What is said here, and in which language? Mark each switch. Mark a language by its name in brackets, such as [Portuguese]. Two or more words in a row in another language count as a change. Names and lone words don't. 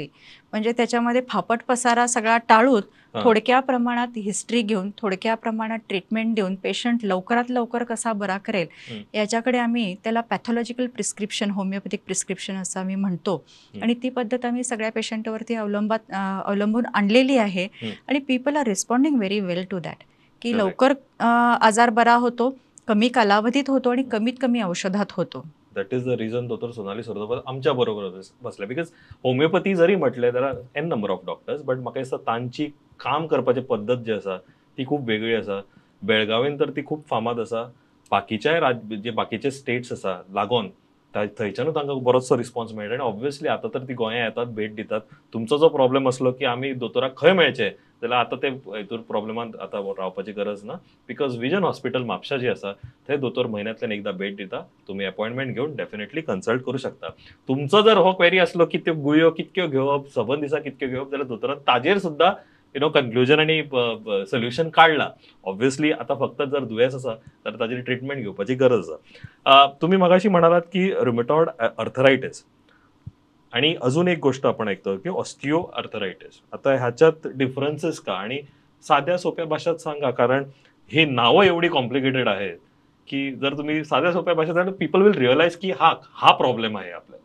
[Marathi] म्हणजे त्याच्यामध्ये फापट पसारा सगळा टाळून थोडक्या प्रमाणात हिस्ट्री घेऊन, थोडक्या प्रमाणात ट्रीटमेंट देऊन पेशंट लवकरात लवकर कसा बरा करेल याच्याकडे आम्ही त्याला [English] pathological prescription, homeopathic prescription [Marathi] असं आम्ही म्हणतो. आणि ती पद्धत आम्ही सगळ्या पेशंटवरती अवलंबून आणलेली आहे आणि [English] people are responding very well to that, [Marathi] की लवकर आजार बरा होतो, कमी कालावधीत होतो आणि कमीत कमी औषधात होतो. [English] That is the reason [Marathi] डॉक्टर सोनाली सरदेसाई आमच्या बरोबर बसल्या. [Konkani] बिकॉज होमिओपॅथी जरी म्हटले [English] there are a number of doctors, but [Konkani] म्हाका दिसता तांची काम करपाची पद्दत जी आसा ती खूप वेगळी आसा. बेळगावीन तर ती खूप फामाद आसा. बाकीच्या जे बाकीचे स्टेट्स आसा लागोन थंयच्यानूच तांकां बरोचसो रिस्पॉन्स मेळटा. आनी ऑब्वियसली आतां तर ती गोंया येतात, भेट दितात. तुमचो जो प्रॉब्लेम असलो की आमी दोतोराक खंय मेळचे जाल्यार आतां ते हितूर प्रॉब्लेमांत आतां रावपाची गरज ना. बिकॉज विजन हॉस्पिटल म्हापशा जी आसा थंय दोतोर म्हयन्यांतल्यान एकदां भेट दिता. तुमी अपॉइंटमेंट घेवन [English] definitely consult [Konkani] करू शकता. तुमचो जर हो क्वेरी असलो की त्यो गुळयो कितक्यो घेवप, सबंद दिसा कितक्यो घेवप, जाल्यार दोतोरान ताजेर सुद्दां कन्क्लुजन आणि सोल्युशन काढला. ऑब्वियसली आता फक्त जर दुयेंस आसा तर ताजी ट्रीटमेंट घेवपाची गरज आसा. [Marathi] तुम्ही मगाशी म्हणालात की [English] rheumatoid arthritis [Marathi] आणि अजून एक गोष्ट आपण ऐकतो की [English] osteo arthritis. [Marathi] आता ह्याच्यात डिफरन्सेस का, आणि साध्या सोप्या भाषेत सांगा, कारण हे नावं एवढी कॉम्प्लिकेटेड आहेत की जर तुम्ही साध्या सोप्या भाषेत [English] people will realize [Marathi] की हा प्रॉब्लेम आहे आपल्याला.